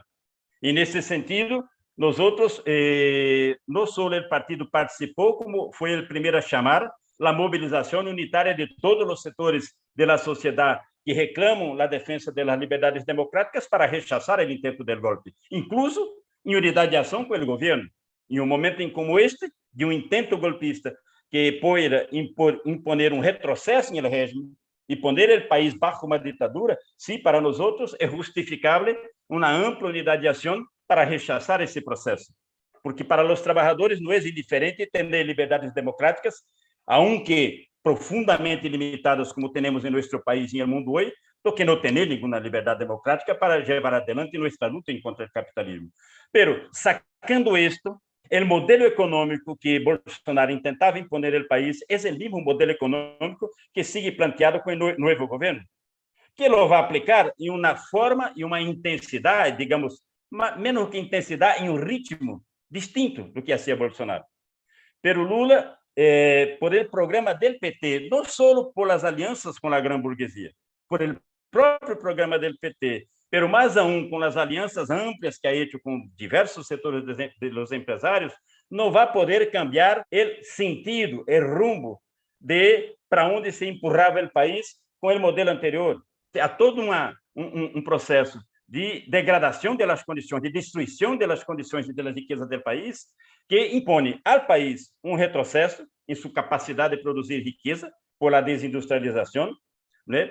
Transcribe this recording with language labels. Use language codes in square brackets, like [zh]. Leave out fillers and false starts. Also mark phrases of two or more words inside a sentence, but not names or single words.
[pt] E nesse sentido, nós outros, não só o partido participou, como foi o primeiro a chamar a mobilização unitária de todos os setores da sociedade que reclamam a defesa das liberdades democráticas para rechaçar o intento do golpe, incluso em unidade de ação com o governo. Em um momento como este, de um intento golpista que poderá imponer um retrocesso no regime e poner o país bajo uma ditadura, sim, para nós outros é justificável uma ampla unidade de ação para rechaçar esse processo, porque para os trabalhadores não é indiferente ter liberdades democráticas, aunque profundamente limitadas como temos em nosso país e no mundo hoje, do que não ter nenhuma liberdade democrática para levar adelante nossa luta contra o capitalismo. Pero, sacando isto, o modelo econômico que Bolsonaro tentava imponer ao país é o mesmo modelo econômico que sigue planteado com o novo governo, que lo vai aplicar em uma forma e uma intensidade, digamos, menos que intensidade, em um ritmo distinto do que hacía Bolsonaro. [es] Pero Lula, por el programa del PT, [pt] não só por as alianças com a grande burguesia, [es] por el próprio programa del PT, pero [pt] mais aún com as alianças amplas que [es] ha hecho [pt] com diversos setores dos empresários, não vai poder cambiar o sentido, o rumbo de para onde se empurrava o país com o modelo anterior. Há todo um processo de degradação das condições, de destruição das condições da riqueza do país, que impõe ao país um retrocesso em sua capacidade de produzir riqueza por la desindustrialização, né?